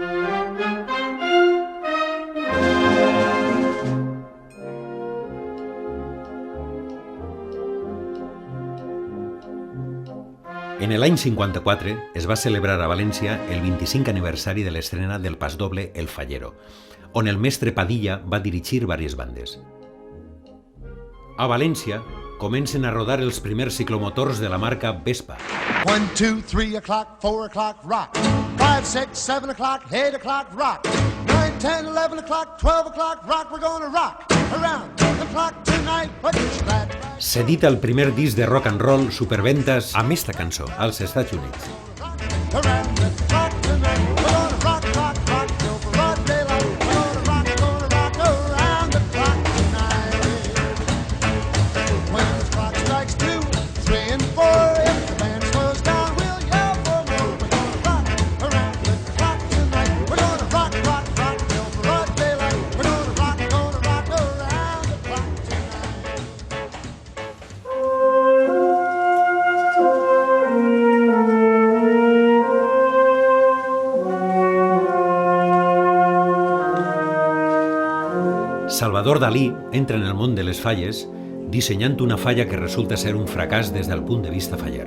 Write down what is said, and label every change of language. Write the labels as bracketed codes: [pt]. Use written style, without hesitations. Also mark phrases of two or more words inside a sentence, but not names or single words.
[ca] En l'any 54 es va celebrar a València el 25 aniversari de l'estrena del pasdoble El Fallero, on el mestre Padilla va dirigir diverses bandes. A València comencen a rodar els primers ciclomotors de la marca Vespa. [en] 1, 2, 3 o'clock, 4 o'clock, rock. 5, 6, 7 o'clock, 8 o'clock, rock. 9, 10, 11 o'clock, 12 o'clock, rock, we're gonna rock around the clock tonight. But you're glad. [ca] S'edita el primer disc de [en] rock and roll [ca] superventes amb esta cançó als Estats Units. [en] Around the clock tonight, we're gonna rock, rock, rock till broad daylight. We're gonna rock around the clock tonight. When the clock strikes 2, 3, and 4, if the band slows down, we'll yell for more. We're gonna rock around the clock tonight. We're gonna rock, rock, rock till broad daylight. We're gonna rock around the clock tonight. [ca] Salvador Dalí entra en el món de les falles dissenyant una falla que resulta ser un fracàs des del punt de vista faller.